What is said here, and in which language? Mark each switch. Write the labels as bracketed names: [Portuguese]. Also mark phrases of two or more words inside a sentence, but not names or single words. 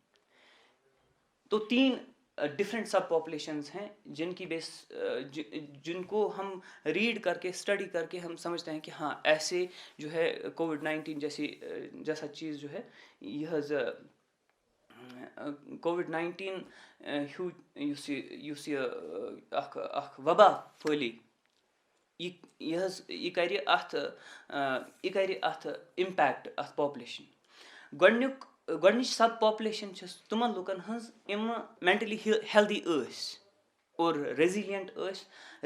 [Urdu] تو 3 [English] different sub populations [Urdu] ہیں جن کو ہم ریڈ کر کے، اسٹڈی کر کے ہم سمجھتے ہیں کہ ہاں ایسے جو ہے کووڈ-19 جیسا چیز جو ہے، [Kashmiri] یہ کووڈ-19 یُس یہ اکھ وبا پھٲلی، یہ کرِ اَتھ اِمپیکٹ اَتھ پاپولیشن. گۄڈنِچ [English] sub population [Kashmiri] چھِ تِمن لُکن ہٕنٛز یِم [English] mentally healthy [Kashmiri] ٲسۍ اور ریزیلینٹ ٲسۍ.